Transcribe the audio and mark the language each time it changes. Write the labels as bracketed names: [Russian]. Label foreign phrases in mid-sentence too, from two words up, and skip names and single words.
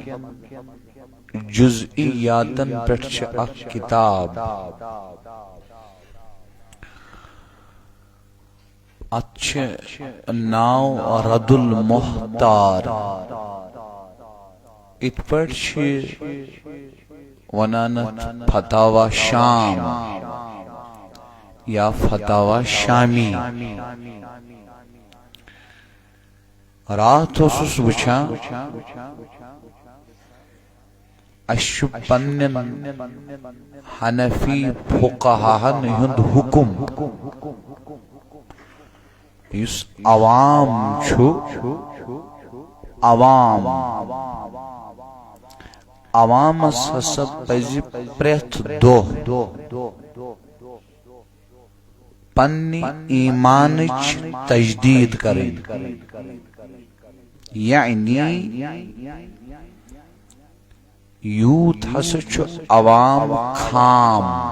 [Kashmiri] جزئیاتن پٮ۪ٹھ چھِ اکھ کتاب اتھ چھِ ناو رد المحتار ات پٲٹھۍ چھِ ونان فتاوی شام یا فتاوی شامی رات اوسُس وٕچھان اَسہِ چھُ پننٮ۪ن حنفی فقہاہن ہُنٛد حکم یُس عوام چھُ عوامس ہسا پزِ پرٛٮ۪تھ دۄہ پننہِ ایمانٕچ تجدیٖد کرٕنۍ یعنی یوٗت ہسا چھُ عوام خام